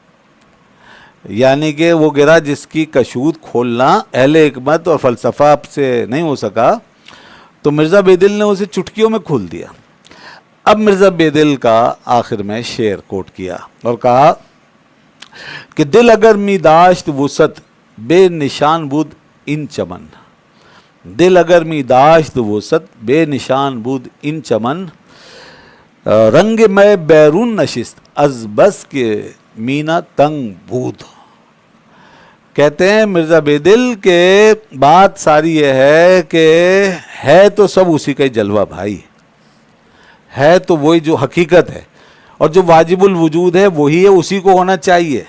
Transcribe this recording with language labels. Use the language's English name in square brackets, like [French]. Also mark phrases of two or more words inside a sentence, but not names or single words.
[Urdu] یعنی کہ وہ گرہ جس کی کشود کھولنا اہل حکمت اور فلسفہ سے نہیں ہو سکا، تو مرزا بیدل نے اسے چٹکیوں میں کھول دیا. اب مرزا بیدل کا آخر میں شعر کوٹ کیا اور کہا کہ [Persian] دل اگر می داشت وسعت بے نشان بود ان چمن، دل اگر می داشت وسعت بے نشان بود ان چمن، رنگ میں بیرون نشست از بس کے مینا تنگ بود. [Urdu] کہتے ہیں مرزا بیدل کے بات ساری یہ ہے کہ ہے تو سب اسی کا ہی جلوہ بھائی، ہے تو وہی جو حقیقت ہے، اور جو واجب الوجود ہے وہی ہے، اسی کو ہونا چاہیے.